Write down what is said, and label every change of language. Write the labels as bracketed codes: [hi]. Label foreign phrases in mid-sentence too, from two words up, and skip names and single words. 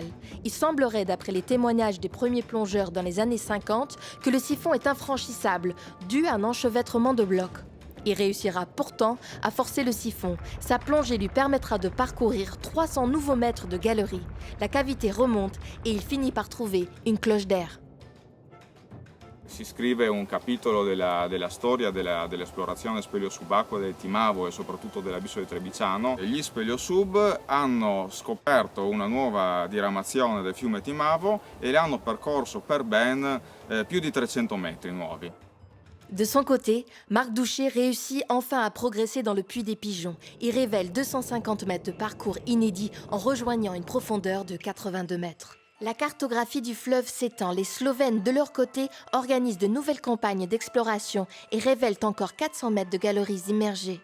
[fr] Il semblerait, d'après les témoignages des premiers plongeurs dans les années 50, que le siphon est infranchissable, dû à un enchevêtrement de blocs. Il réussira pourtant à forcer le siphon. Sa plongée lui permettra de parcourir 300 nouveaux mètres de galerie. La cavité remonte et il finit par trouver une cloche d'air. [it] Si scrive un capitolo della storia dell'esplorazione speleo-subacquea del Timavo e soprattutto dell'abisso del Trevigiano. Gli speleosub hanno scoperto una nuova diramazione del fiume Timavo e l'hanno percorso per ben più di 300 metri nuovi. [fr] De son côté, Marc Douchet réussit enfin à progresser dans le puits des Pigeons. Il révèle 250 mètres de parcours inédit en rejoignant une profondeur de 82 mètres. La cartographie du fleuve s'étend. Les Slovènes, de leur côté, organisent de nouvelles campagnes d'exploration et révèlent encore 400 mètres de galeries immergées.